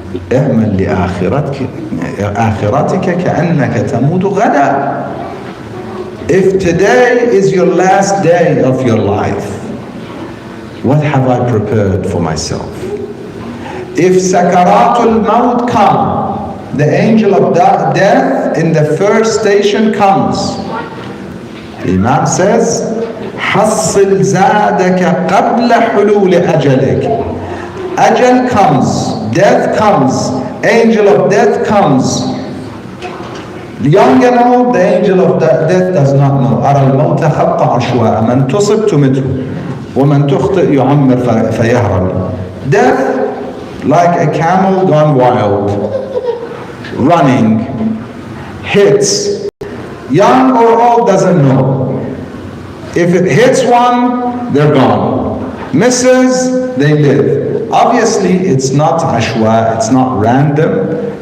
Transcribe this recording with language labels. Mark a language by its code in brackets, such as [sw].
[ar] اعمل لآخرتك كأنك تموت غدا. [en] If today is your last day of your life, what have I prepared for myself? If sakaratul maut come, the angel of death in the first station comes, the Imam says, [ar] حصل زادك قبل حلول أجلك. [en] Ajal comes, death comes, angel of death comes. The young and old, the angel of death does not know. [ar] أرى الموت خط عشواء من تصب تمته ومن تخطئ يعمر فيهرم. [en] Death, like a camel gone wild, running, hits. Young or old doesn't know. If it hits one, they're gone. Misses, they live. Obviously, it's not ashwa, it's not random.